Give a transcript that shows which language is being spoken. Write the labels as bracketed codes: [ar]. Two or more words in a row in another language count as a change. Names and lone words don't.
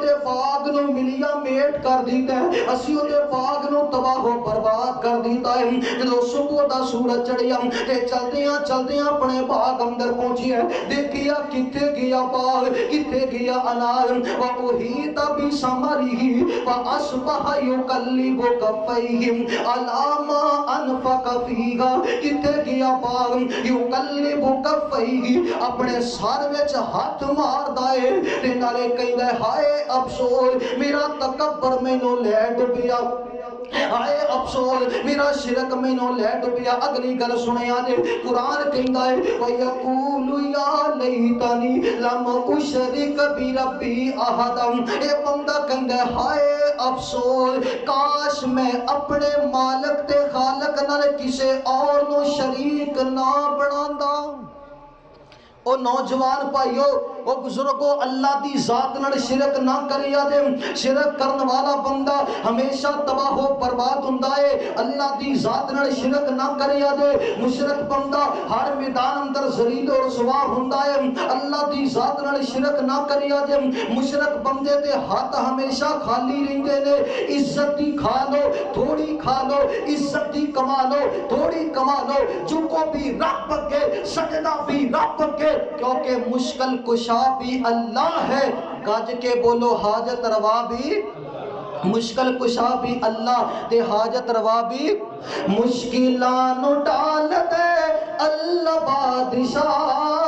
[pa] دے باغ نو ملیا میٹ کر دیتا ہے اسی او دے باغ نو تباہ و برباد کر دیتا ہے جدوں صبح دا سورج چڑھیا تے چلدیاں اپنے باغ اندر پہنچیا دیکھیا کتے گیا باغ کتے گیا انار [ar] وَأُحِيطَ بِثَمَرِهِ فَأَصْبَحَ يُقَلِّبُ كَفَّيْهِ عَلَىٰ مَا أَنفَقَ فِيهَا [pa] کتے گیا باغ [ar] يُقَلِّبُ كَفَّيْهِ [pa] اپنے سر وچ ہاتھ ماردا ہے تے نالے کہندا ہے ہائے افسوس میرا تکبر مینوں لے ڈبیا آئے افسوس میرا شرک مینوں لے ڈبیا اگلی گل سنیا جے قرآن کہندا ہے [ar] وَيَقُولُ يَا لَيْتَنِي لَمْ أُشْرِكَ بِرَبِّي أَحَدًا [pa] اے بندہ کہندا ہے ہائے افسوس کاش میں اپنے مالک تے خالق نال کسے اور نو شریک نہ بناندا او نوجوان بھائیو او بزرگو اللہ دی ذات نال شرک نہ کریا دے شرک کرن والا بندہ ہمیشہ تباہ و برباد ہوندا ہے اللہ دی ذات نال شرک نہ کریا دے مشرک بندہ ہر میدان اندر ذلیل و رسوا ہوندا ہے اللہ دی ذات نال شرک نہ کریا دے مشرک بندے دے ہاتھ ہمیشہ خالی رہندے نے عزت دی کھا لو تھوڑی کھا لو عزت دی کما لو تھوڑی کما لو جھکو بھی رب کے سجدہ بھی رب کے کیونکہ مشکل کشا بھی اللہ ہے گج کے بولو حاجت روا بھی مشکل کشا بھی اللہ تے حاجت روا بھی مشکلان ٹال دے اللہ بادشاہ